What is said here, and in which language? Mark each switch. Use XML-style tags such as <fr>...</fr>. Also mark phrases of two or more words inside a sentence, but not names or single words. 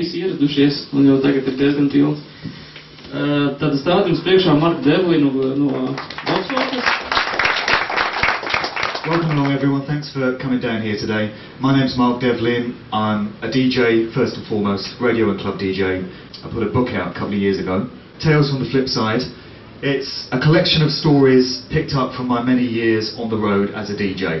<lv>ieradušies, un jau tagad ir diezgan pilns. Tad stāv jums priekšā Mark Devlin no Oxfordas.</lv> <en>Welcome along everyone, thanks for coming down here today. My name's Mark Devlin, I'm a DJ first and foremost, radio and club DJ. I put a book out a couple of years ago, Tales from the Flipside. It's a collection of stories picked up from my many years on the road as a DJ.</en>